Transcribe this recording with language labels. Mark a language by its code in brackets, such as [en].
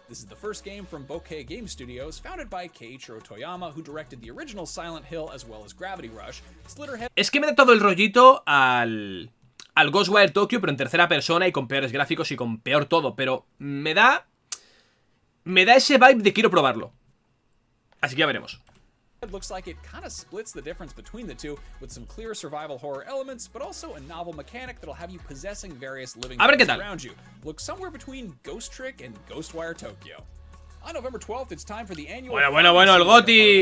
[en] This is the first game from Bokeh Game Studios, founded by Keiichiro Toyama, who directed the original Silent Hill as well as Gravity Rush. Slitherhead. [es] Es que me da todo el rollito al Ghostwire Tokyo, pero en tercera persona y con peores gráficos y con peor todo. Pero me da ese vibe de quiero probarlo. Así que ya veremos. [en] It looks like it kind of splits the difference between the two, with some clear survival horror elements, but also a novel mechanic that'll have you possessing various living things around you. Looks somewhere between Ghost Trick and Ghostwire Tokyo. On November 12th, it's time for the annual. [es] Bueno, el GOTY.